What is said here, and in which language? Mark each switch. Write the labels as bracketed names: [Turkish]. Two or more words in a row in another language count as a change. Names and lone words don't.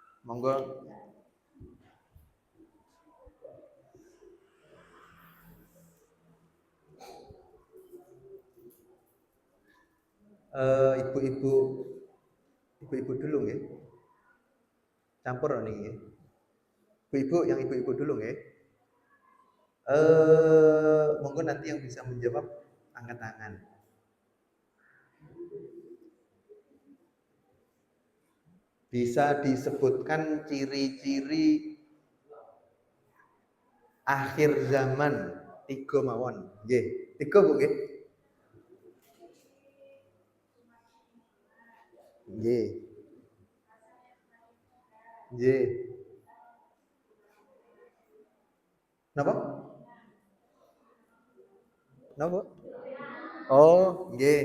[Javanese] Monggo. [Indonesian] Ibu-ibu, ibu-ibu dulu nggih. Campur nih nggih. Ibu-ibu, yang ibu-ibu dulu nggih. Monggo nanti yang bisa menjawab angkat tangan. Bisa disebutkan ciri-ciri akhir zaman tiga mawon. Nggih, tiga Bu nggih. Nggih. [Javanese] Nggih. Napa? Napa? Oh, nggih.